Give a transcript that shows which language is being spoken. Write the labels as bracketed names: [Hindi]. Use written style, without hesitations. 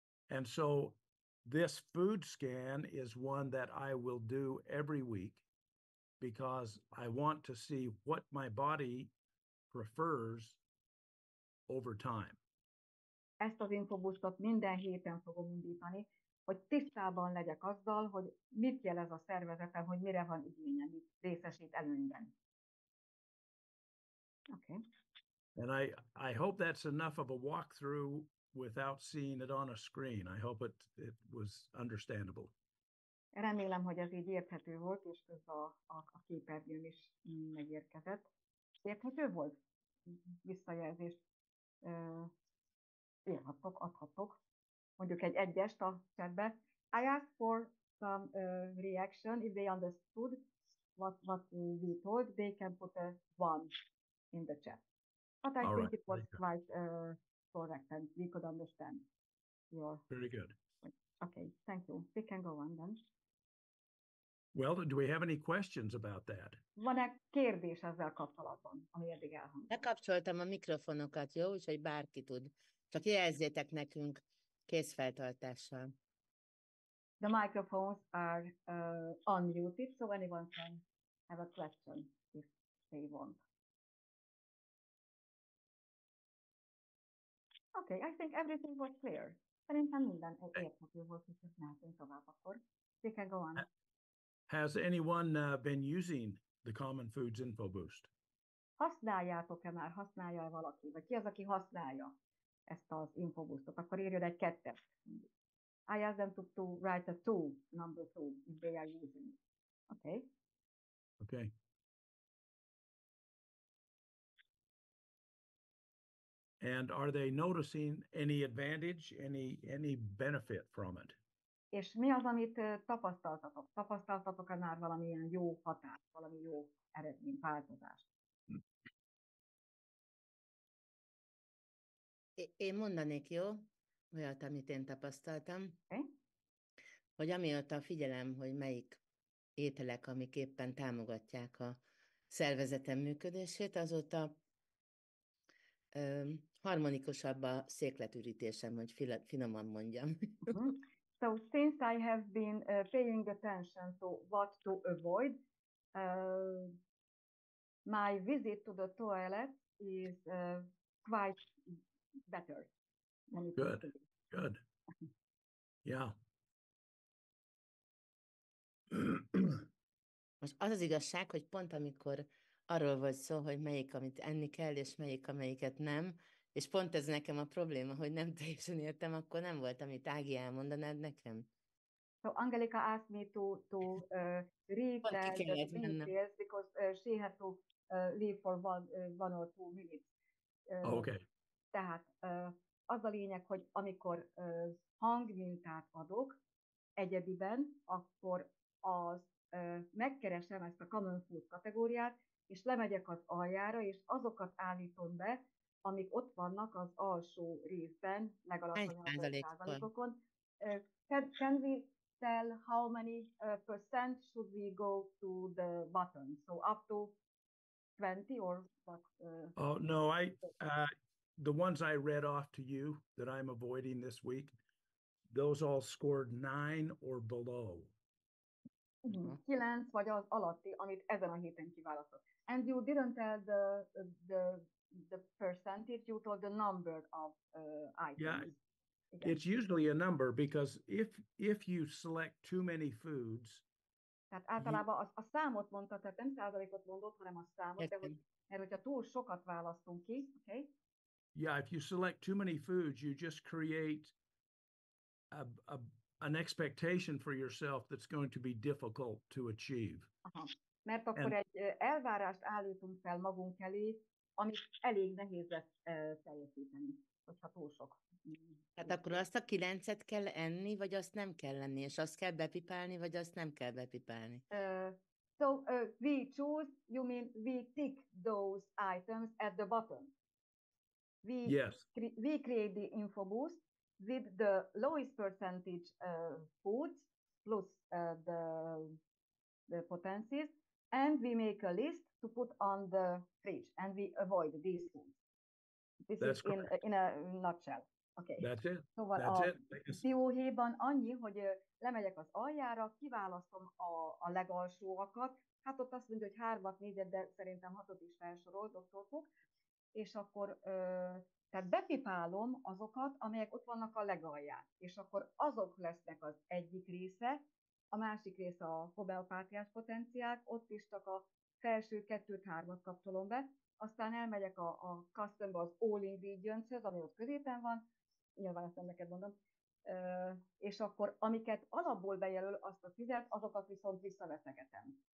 [English] And so this food scan is one that I will do every week because I want to see what my body prefers over time. [Hungarian] Ezt az infobusztot minden héten fogom indítani, hogy tisztában legyek azzal, hogy mit jelez a szervezetem, hogy mire van igénye, mit részesít előnyben. [English] Okay. And I hope that's enough of a walkthrough without seeing it on a screen. I hope it was understandable. [Hungarian] Remélem, hogy ez így érthető volt, és közben a képernyőn is megérkezett. Érthető volt? Visszajelzést írhattok, adhattok. Mondjuk egy egyest a chatbe. [English] I asked for some reaction. If they understood what we told, they can put a 1 in the chat. But I think it was quite correct and we could understand your... Very good. Okay, thank you. We can go on then. Well, do we have any questions about that? [Hungarian] Van-e kérdés ezzel kapcsolatban, ami eddig elhangzott? Lekapcsoltam a mikrofonokat, jó? Úgyhogy bárki tud. Csak jelzzétek nekünk kézfeltartással. [English] The microphones are unmuted, so anyone can have a question if they want. Okay, I think everything was clear. [Hungarian] Szerintem minden érthető volt, és mehetünk tovább akkor. [English] We can go on. Has anyone been using the Common Foods Info Boost? [Hungarian] Használjátok-e már, használja-e valaki? Vagy ki az, aki használja ezt az infoboostot? Akkor írjon egy 2-est. [English] I ask them to write a 2, number 2, if they are using it. Okay. Okay. And are they noticing any advantage, any benefit from it? [Hungarian] És mi az, amit tapasztaltatok? Tapasztaltatok-e már valamilyen jó hatást, valami jó eredmény, változást? Én mondanék, jó? Olyat, amit én tapasztaltam. [English] Okay. [Hungarian] Hogy amióta figyelem, hogy melyik ételek, amik éppen támogatják a szervezetem működését, azóta harmonikusabb a székletürítésem, hogy finoman mondjam. [English] So since I have been paying attention to what to avoid, my visit to the toilet is quite better. Good, good. Yeah. [Hungarian] Most az az igazság, hogy pont amikor arról volt szó, hogy melyik, amit enni kell, és melyik, amelyiket nem, és pont ez nekem a probléma, hogy nem teljesen értem, akkor nem volt, amit Ági elmondanád nekem. [English] So Angelika asked me to read the details because she had to leave for one or 2 minutes. Okay. [Hungarian] Tehát az a lényeg, hogy amikor hangmintát adok egyediben, akkor megkeresem ezt a Common Food kategóriát, és lemegyek az aljára, és azokat állítom be, amik ott vannak az alsó részben, legalacsonyabb százalékokon. [English] Can we tell how many percent should we go to the bottom? So up to 20 or what? Oh, no, the ones I read off to you that I'm avoiding this week, those all scored 9 or below. [Hungarian] 9 vagy az alatti, amit ezen a héten kiválasztott. [English] And you didn't tell the percentage, you told the number of items. Yeah, it's usually a number because if you select too many foods [Hungarian] Tehát általában a számot mondta, tehát nem százalékot mondott, hanem a számot, de Értem. mert hogyha túl sokat választunk ki, okay? [English] Yeah, if you select too many foods, you just create an expectation for yourself that's going to be difficult to achieve. Aha. [Hungarian] Mert akkor egy elvárást állítunk fel magunk elé, amit elég nehéz lesz teljesíteni, hogyha túl sok. Tehát akkor azt a 9-et kell enni, vagy azt nem kell enni, és azt kell bepipálni, vagy azt nem kell bepipálni? [English] So we choose, you mean we tick those items at the bottom. Yes. We create the info boost with the lowest percentage foods plus the potencies, and we make a list to put on the fridge, and we avoid these foods. This That's is in a nutshell. Okay. That's it. [Hungarian] Szóval [English] That's [Hungarian] a dióhéjban annyi, hogy lemegyek az aljára, kiválasztom a legalsóakat, hát ott azt mondja, hogy 3-at, 4-et, de szerintem 6-ot is felsorol Dr. Cook, és akkor tehát bepipálom azokat, amelyek ott vannak a legalján, és akkor azok lesznek az egyik része, a másik része a homeopátiás potenciák, ott is csak a felső 2-3-at kapcsolom be, aztán elmegyek a customba az all ingredients-höz, ami ott középen van, nyilván ezt nem neked mondom, és akkor amiket alapból bejelöl azt a 10-et, azokat viszont visszaveszegetem.